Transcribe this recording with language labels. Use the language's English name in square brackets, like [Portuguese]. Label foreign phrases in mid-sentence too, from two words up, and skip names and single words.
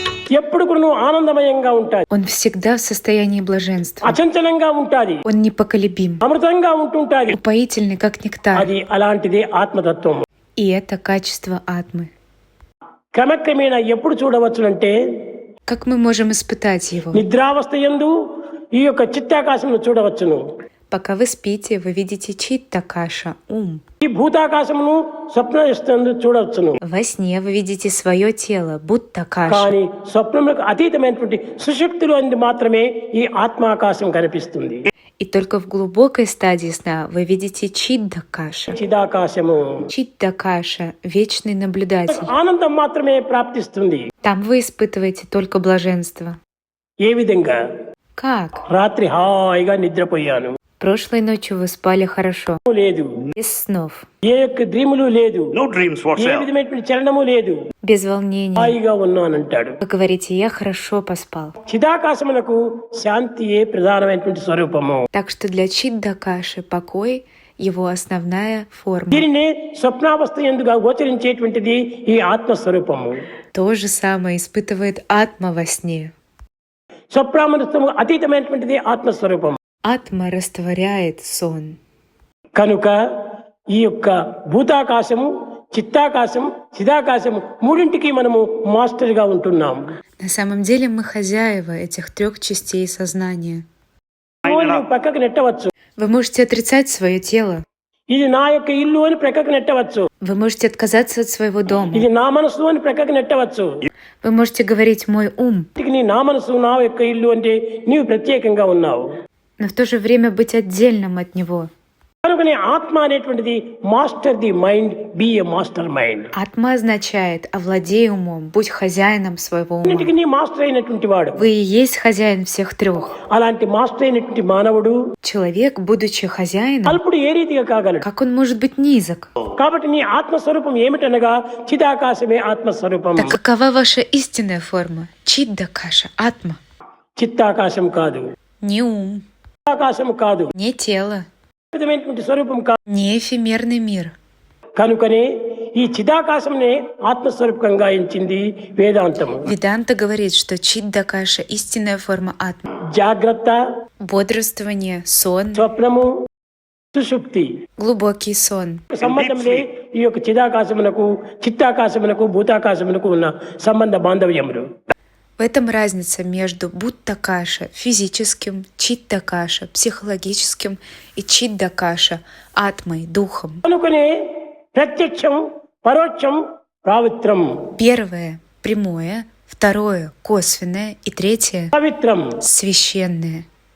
[Telugu] ఎప్పుడు కూడా ఆనందమయంగా ఉంటాది, [Russian] Он всегда в состоянии блаженства. [Telugu] అచంచలంగా ఉంటాది, [Russian] Он непоколебим, [Telugu] అమృతంగా ఉంటుంటాది. [Russian] упоительный, как нектар. [Telugu] అది అలాంటిదే ఆత్మతత్వం. [Russian] И это качество атмы. [Telugu] క్రమక్రమేణా ఎప్పుడు చూడవచ్చునంటే [Russian] Как мы можем испытать его? [Telugu] నిద్రావస్థ యందు ఈ యొక్క చిత్తాకాశమును చూడవచ్చును. [Russian] Пока вы спите, вы видите читтакаша, ум. [Telugu] ఈ భూతాకాశమును స్వప్నయందు చూడవచ్చును. [Russian] Во сне вы видите свое тело, будто каша. [Telugu] కానీ స్వప్నములకు అతీతమైనటువంటి సుషుప్తిలో అందు మాత్రమే ఈ ఆత్మాకాశం కనిపిస్తుంది. [Russian] И только в глубокой стадии сна вы видите чиддакаша. [Telugu] చిదాకాశము [Russian] Чиддакаша, вечный наблюдатель. [Telugu] ఆనందం మాత్రమే ప్రాప్తిస్తుంది. [Russian] Там вы испытываете только блаженство. [Telugu] ఏ విధంగా? [Russian] Как? [Telugu] రాత్రి హాయిగా నిద్రపోయాను, [Russian] Прошлой ночью вы спали хорошо, [Telugu] లేదు, [Russian] без снов, [Telugu] ఏ యొక్క డ్రీములు లేదు, [English] No dreams [Telugu] ఏ [English] whatsoever. [Telugu] విధమైనటువంటి చలనము లేదు, [Russian] без волнений. [Telugu] హాయిగా ఉన్నానంటాడు. [Russian] Вы говорите, я хорошо поспал. [Telugu] చిదాకాశమునకు శాంతియే ప్రధానమైనటువంటి స్వరూపము. [Russian] Так что для чиддакаши покой — его основная форма. [Telugu] దీనిని స్వప్నావస్థ ఎందుగా గోచరించేటువంటిది ఈ ఆత్మస్వరూపము. [Russian] То же самое испытывает атма во сне. [Telugu] స్వప్నామృతము అతీతమైనటువంటిది ఆత్మస్వరూపం. [Russian] Атма растворяет сон. [Telugu] కనుక ఈ యొక్క భూతాకాశము, చిత్తాకాశం, చిదాకాశము మూడింటికి మనము మాస్టర్గా ఉంటున్నాం. [Russian] На самом деле мы хозяева этих 3 частей сознания. [Telugu] నువ్వు పక్కకు నెట్టవచ్చు, [Russian] Вы можете отрицать свое тело. [Telugu] ఇది నా యొక్క ఇల్లు అని ప్రక్కకు నెట్టవచ్చు, [Russian] Вы можете отказаться от своего дома. [Telugu] ఇది నా మనసు అని ప్రక్కకు నెట్టవచ్చు. [Russian] Вы можете говорить «мой ум», [Telugu] నీ నా మనసు నా యొక్క ఇల్లు అంటే నీవు ప్రత్యేకంగా ఉన్నావు. [Russian] но в то же время быть отдельным от него. [Telugu] కనుక నీ ఆత్మ అనేటువంటిది [English] master the mind, be a master mind. [Russian] Атма означает «овладей умом», «будь хозяином своего ума». [Telugu] అన్నిటికీ నీ మాస్టర్ అయినటువంటి వాడు. [Russian] Вы и есть хозяин всех 3. [Telugu] అలాంటి మాస్టర్ అయినటువంటి మానవుడు [Russian] Человек, будучи хозяином, [Telugu] అల్పుడు ఏ రీతిగా కాగలడు? [Russian] как он может быть низок? [Telugu] కాబట్టి నీ ఆత్మస్వరూపం ఏమిటనగా చిదాకాశమే ఆత్మస్వరూపం. [Russian] Так какова ваша истинная форма? Чиддакаша, атма. [Telugu] చిత్తాకాశం కాదు, [Russian] Не ум, [Telugu] ఆకాశం కాదు, [Russian] не тело, [Telugu] విధమైనటువంటి స్వరూపం కాదు. [Russian] не эфемерный мир. [Telugu] కనుకనే ఈ చిదాకాశంనే ఆత్మస్వరూపంగా ఎంచింది వేదాంతము. [Russian] Веданта говорит, что чиддакаша — истинная форма атмы. [Telugu] జాగ్రత్త, [Russian] Бодрствование, сон, [Telugu] స్వప్నము, సుషుప్తి [Russian] глубокий сон. [Telugu] సంబంధంలో ఈ యొక్క చిదాకాశమునకు, చిత్తాకాశమునకు, భూతాకాశమునకు ఉన్న సంబంధ బాంధవ్యములు. [Russian] В этом разница между буддакаша физическим, чиддакаша психологическим и чиддакаша атмой, духом. [Telugu] కనుకనే ప్రత్యక్షం, పరోక్షం, ప్రావిత్రం. [Russian] Первое — прямое, второе — косвенное и третье [Telugu] పవిత్రం [Russian] — священное.